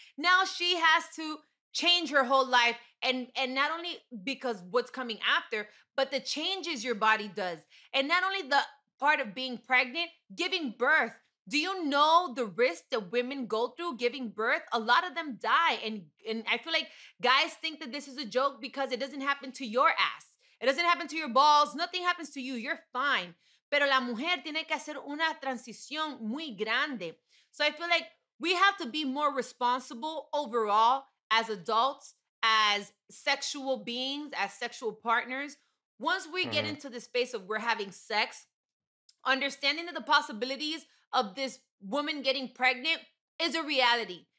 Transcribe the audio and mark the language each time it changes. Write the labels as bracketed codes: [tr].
[en] Now she has to change her whole life. And not only because what's coming after, but the changes your body does. And not only the part of being pregnant, giving birth. Do you know the risk that women go through giving birth? A lot of them die. And I feel like guys think that this is a joke because it doesn't happen to your ass. It doesn't happen to your balls. Nothing happens to you. You're fine. [es] Pero la mujer tiene que hacer una transición muy grande. [en] So I feel like we have to be more responsible overall as adults, as sexual beings, as sexual partners. Once we get into the space of we're having sex, understanding that the possibilities of this woman getting pregnant is a reality.